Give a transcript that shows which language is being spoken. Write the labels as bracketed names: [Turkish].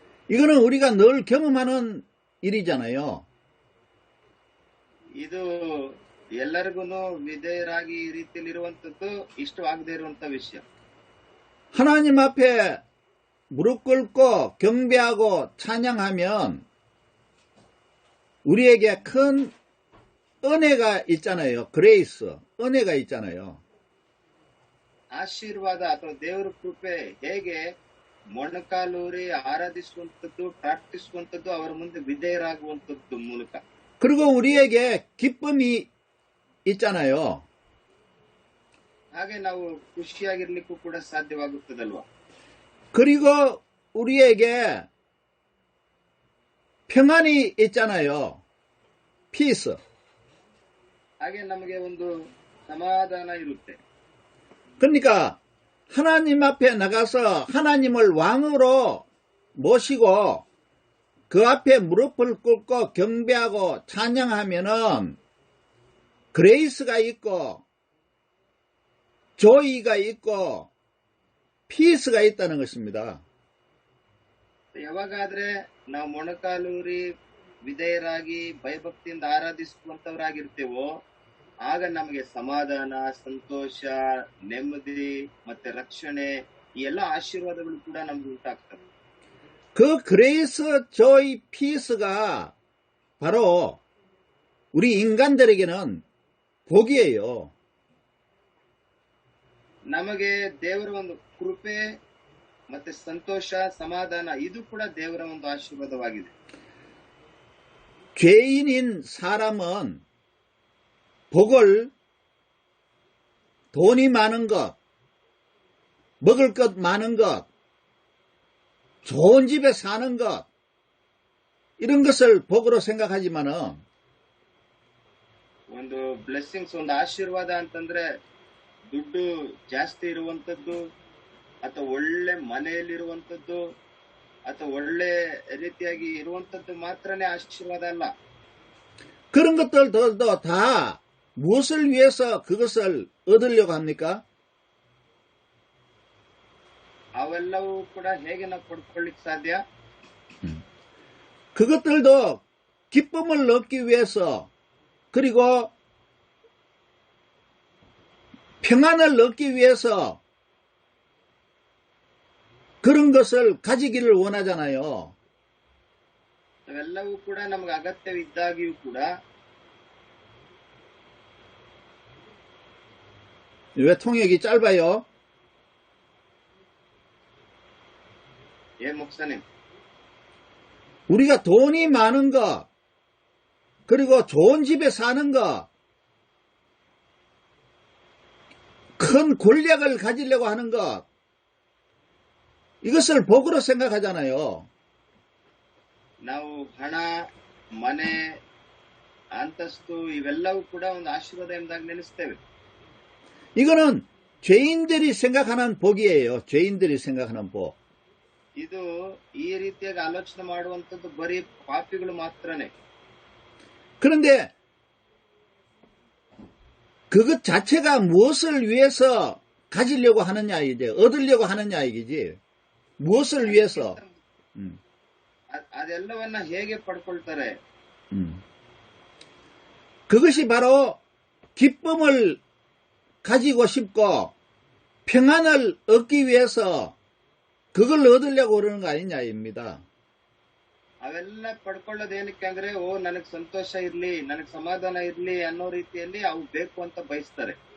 [Korean] 이거는 우리가 늘 경험하는 일이잖아요. [Kannada] ಇದು ಎಲ್ಲರಿಗೂ ವಿಧೇಯರಾಗಿ ಈ ರೀತಿಯಲ್ಲಿ ಇರುವಂತದ್ದು ಇಷ್ಟವಾಗದೇ ಇರುವಂತ ವಿಷಯ. [Korean] 하나님 앞에 무릎 꿇고 경배하고 찬양하면 우리에게 큰 은혜가 있잖아요. 그레이스, 은혜가 있잖아요. [Kannada] ಆಶೀರ್ವಾದ ಅಥವಾ ದೇವರ ಕೃಪೆ ಹೇಗೆ ಮೊಣಕಾಲೂರಿ ಆರಾಧಿಸುವಂತದ್ದು, ಪ್ರಾರ್ಥಿಸುವಂತದ್ದು, ಅವರ ಮುಂದೆ ವಿಧೇಯರಾಗುವಂತದ್ದು ಮೂಲಕ. [Korean] 그리고 우리에게 기쁨이 있잖아요. [Kannada] ಹಾಗೆ ನಾವು ಖುಷಿಯಾಗಿರ್ಲಿಕ್ಕೂ ಕೂಡ ಸಾಧ್ಯವಾಗುತ್ತದಲ್ವಾ. [Korean] 그리고 우리에게 평안이 있잖아요. [English] 피스. [Kannada] ಹಾಗೆ ನಮಗೆ ಒಂದು ಸಮಾಧಾನ ಇರುತ್ತೆ. [Korean] 그러니까 하나님 앞에 나가서 하나님을 왕으로 모시고 그 앞에 무릎을 꿇고 경배하고 찬양하면은 그레이스가 있고 조이가 있고 피스가 있다는 것입니다. [Kannada] ಯಾವಾಗಾದ್ರೆ ನಾವು ಮೊಣಕಾಲೂರಿ ವಿಧೇಯರಾಗಿ ಭಯಭಕ್ತಿಯಿಂದ ಆರಾಧಿಸುವಂತವರಾಗಿರ್ತೇವೋ ಆಗ ನಮಗೆ ಸಮಾಧಾನ, ಸಂತೋಷ, ನೆಮ್ಮದಿ ಮತ್ತೆ ರಕ್ಷಣೆ, ಈ ಎಲ್ಲ ಆಶೀರ್ವಾದಗಳು ಕೂಡ ನಮ್ಗೆ ಉಂಟಾಗ್ತವೆ. [Korean] 그 그레이스, 조이, 피스가 바로 우리 인간들에게는 복이에요. [Kannada] ನಮಗೆ ದೇವರ ಒಂದು ಕೃಪೆ ಮತ್ತೆ ಸಂತೋಷ, ಸಮಾಧಾನ ಇದು ಕೂಡ ದೇವರ ಒಂದು ಆಶೀರ್ವಾದವಾಗಿದೆ. [Korean] 죄인인 사람은 복을 돈이 많은 것, 먹을 것 많은 것, 좋은 집에 사는 것, 이런 것을 복으로 생각하지만은 [Kannada] ಒಂದು ಬ್ಲೆಸ್ಸಿಂಗ್ಸ್, ಒಂದು ಆಶೀರ್ವಾದ ಅಂತಂದ್ರೆ ದುಡ್ಡು ಜಾಸ್ತಿ ಇರುವಂತದ್ದು ಅಥವಾ ಒಳ್ಳೆ ಮನೆಯಲ್ಲಿರುವಂತದ್ದು ಅಥವಾ ಒಳ್ಳೆ ರೀತಿಯಾಗಿ ಇರುವಂತದ್ದು ಮಾತ್ರನೇ ಆಶೀರ್ವಾದ ಅಲ್ಲ. [Korean] 그런 것들도 다 무엇을 위해서 그것을 얻으려고 합니까? [Kannada] ಅವೆಲ್ಲವೂ ಕೂಡ ಹೇಗೆ ನಾವು ಪಡ್ಕೊಳ್ಳಿಕ್ ಸಾಧ್ಯ? [Korean] 그것들도 기쁨을 얻기 위해서, 그리고 평안을 얻기 위해서 그런 것을 가지기를 원하잖아요. [Kannada] ಅವೆಲ್ಲವೂ ಕೂಡ ನಮಗೆ ಅಗತ್ಯವಿದ್ದಾಗಿಯೂ ಕೂಡ [Korean] 왜 통역이 짧아요? 목사님, 우리가 돈이 많은 것, 그리고 좋은 집에 사는 것, 큰 권력을 가지려고 하는 것, 이것을 복으로 생각하잖아요. [Kannada] ನಾವು ಹಣ, ಮನೆ, ಅಂತಸ್ತು ಇವೆಲ್ಲವೂ ಕೂಡ ಒಂದು ಆಶೀರ್ವಾದ ಎಂಬುದಾಗಿ ನೆನೆಸ್ತೇವೆ. [Korean] 이거는 죄인들이 생각하는 복이에요. 죄인들이 생각하는 복. [Kannada] ಇದು ಈ ರೀತಿಯಾಗಿ ಆಲೋಚನೆ ಮಾಡುವಂತದ್ದು ಬರೀ ಪಾಪಿಗಳು ಮಾತ್ರನೇ. [Korean] 그런데 그것 자체가 무엇을 위해서 가지려고 하느냐, 이제 얻으려고 하느냐 이기지. 무엇을 위해서? [Kannada] ಅದೆಲ್ಲವನ್ನ ಹೇಗೆ ಪಡ್ಕೊಳ್ತಾರೆ? [Korean] 그것이 바로 기쁨을 가지고 싶고 평안을 얻기 위해서 그걸 얻으려고 그러는 거 아니냐입니다. [Kannada] ಅವೆಲ್ಲ ಪಡ್ಕೊಳ್ಳೋದೇನಕ್ಕೆ ಅಂದ್ರೆ, ನನಗ್ ಸಂತೋಷ ಇರ್ಲಿ, ನನಗ್ ಸಮಾಧಾನ ಇರ್ಲಿ ಅನ್ನೋ ರೀತಿಯಲ್ಲಿ ಅವು ಬೇಕು ಅಂತ ಬಯಸ್ತಾರೆ.